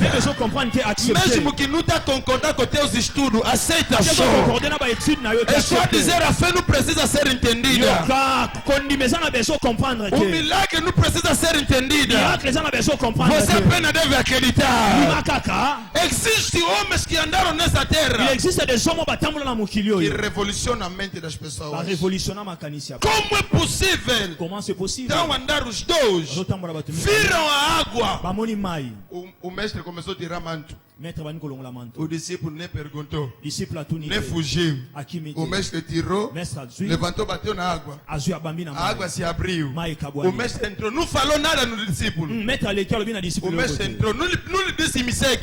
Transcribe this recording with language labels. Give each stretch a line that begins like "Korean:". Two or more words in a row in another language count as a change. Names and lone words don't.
Portuguese: Mesmo que não está concordando com teus estudos, aceita. É só dizer, a fé não precisa ser entendida. O milagre não precisa ser entendido. Você apenas deve acreditar. Existem homens que andaram nessa terra.
French: Il existe des hommes
Portuguese: que revolucionam a mente das pessoas. Como é possível?
French: Comment c'est possible?
Portuguese: Então andaram os dois. Viram a água. O mestre começou a tirar manto. O discípulo nem perguntou, nem fugiu. O mestre tirou, levantou, bateu na água. A água se abriu. O mestre entrou, não falou nada no discípulo. O mestre entrou, não lhe disse me segue.